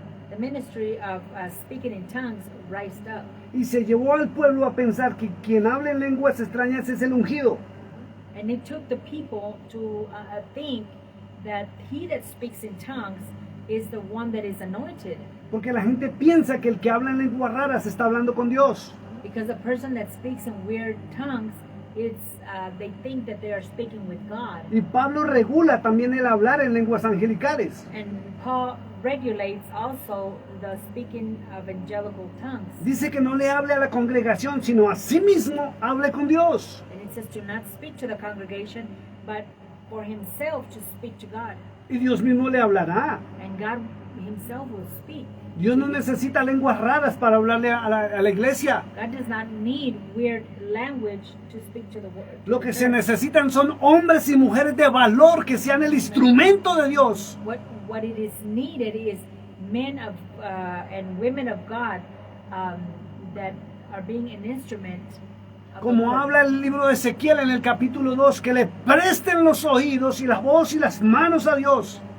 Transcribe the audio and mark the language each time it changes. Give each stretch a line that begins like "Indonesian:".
English: the ministry of speaking in tongues rised up.
Spanish: Y se llevó al pueblo a pensar que quien habla en lenguas extrañas es el ungido.
English: And it took the people to think that he that speaks in tongues is the one that is anointed.
Spanish: Porque la gente piensa que el que habla en lenguas raras está hablando con Dios.
English: Because the person that speaks in weird tongues, they think that they are speaking with God.
Spanish: Y Pablo regula también el hablar en lenguas angelicales.
English: And Paul regulates also the speaking of angelical tongues.
Spanish: Dice que no le hable a la congregación, sino a sí mismo hable con Dios.
English: And it says to not speak to the congregation, but for himself to speak to God.
Spanish: Y Dios mismo le hablará.
English: And God himself will speak.
Spanish: Dios no necesita lenguas raras para hablarle a la iglesia.
English: God does not need weird language to speak to the word.
Spanish: Lo que se necesitan son hombres y mujeres de valor que sean el instrumento de Dios.
English: What it is needed is men of and women of God that are being an instrument of the
Spanish: Como
English: Lord.
Spanish: habla el libro de Ezequiel en el capítulo 2, que le presten los oídos y la voz y las manos a Dios.